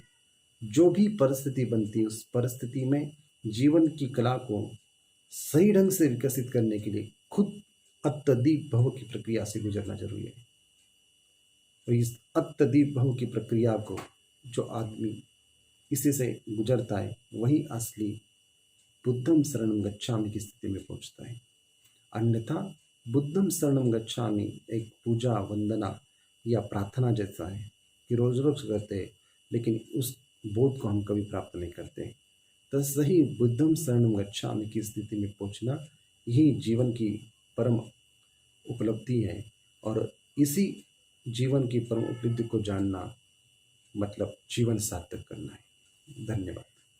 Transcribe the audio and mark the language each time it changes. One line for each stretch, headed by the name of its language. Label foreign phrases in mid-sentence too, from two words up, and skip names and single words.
Hindi: जो भी परिस्थिति बनती है उस परिस्थिति में जीवन की कला को सही ढंग से विकसित करने के लिए खुद अत्यधिक भव की प्रक्रिया से गुजरना जरूरी है। और इस अत्यधिक भव की प्रक्रिया को जो आदमी इसी से गुजरता है वही असली
Pali: बुद्धम शरणम गच्छामि
Hindi: की स्थिति में पहुंचता है। अन्यथा
Pali: बुद्धम शरणम गच्छामि
Hindi: एक पूजा वंदना या प्रार्थना जैसा है कि रोज रोज करते हैं, लेकिन उस बोध को हम कभी प्राप्त नहीं करते। तो सही
Pali: बुद्धम शरणम गच्छामि
Hindi: की स्थिति में पहुंचना यही जीवन की परम उपलब्धि है। और इसी जीवन की परम उपलब्धि को जानना मतलब जीवन सार्थक करना है। धन्यवाद।